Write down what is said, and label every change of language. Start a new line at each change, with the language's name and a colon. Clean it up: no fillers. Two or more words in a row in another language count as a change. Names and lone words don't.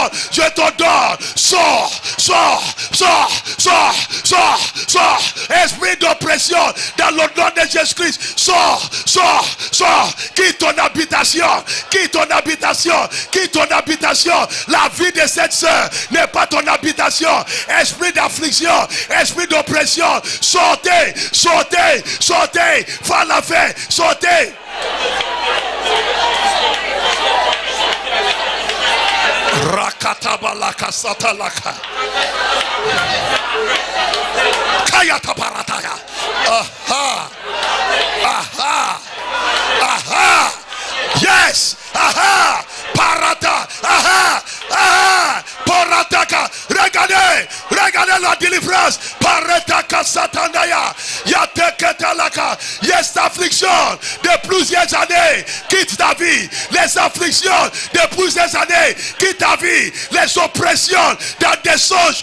French: je t'ordonne, sors, sors, sors, sors, sors, sors, esprit d'oppression, dans le nom de Jésus-Christ, sors, sors, sors, quitte ton habitation, quitte ton habitation, quitte ton habitation, la vie de cette sœur n'est pas ton habitation, esprit d'affliction, esprit d'oppression, sortez, sortez, sortez, faire la fin, sortez. Rakatabalaka satalaka. Kayata parataya. Aha. Aha. Aha. Yes. Aha. Parata. Aha. Aha. Parataka. Regardez. Regardez la délivrance. Parataka satandaya. Yateketalaka. Yes, affliction de plusieurs années. Quitte ta vie. Les afflictions de plusieurs années. Quitte ta vie. Les oppressions dans des songes.